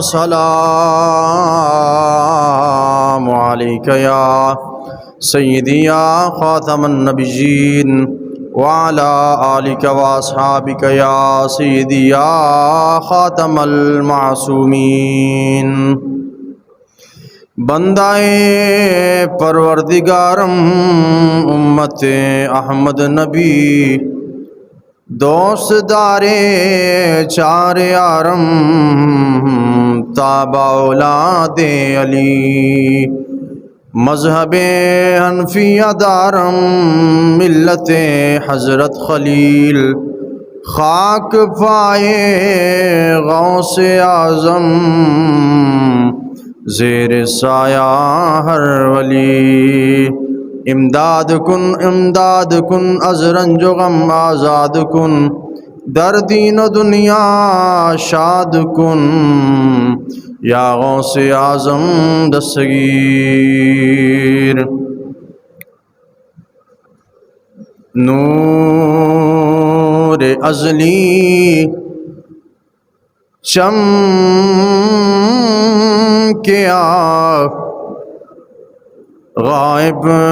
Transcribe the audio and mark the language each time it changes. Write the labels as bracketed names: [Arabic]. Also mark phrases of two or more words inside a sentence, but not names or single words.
[Arabic] والسلام عليك يا سيدي يا خاتم النبيين وعلى آلك وأصحابك يا سيدي يا خاتم المعصومين [Persian] بندائے پروردگارم امت احمد نبی دوست دارے چار یارم تابع اولاد علی مذہب حنفیہ دارم ملت حضرت خلیل خاک پائے غوث اعظم زیر سایہ ہر ولی امداد کن از رنج و غم آزاد کن در دین و دنیا شاد کن یا غوث اعظم دستگیر [Punjabi] نور ازلی چمکیا غائب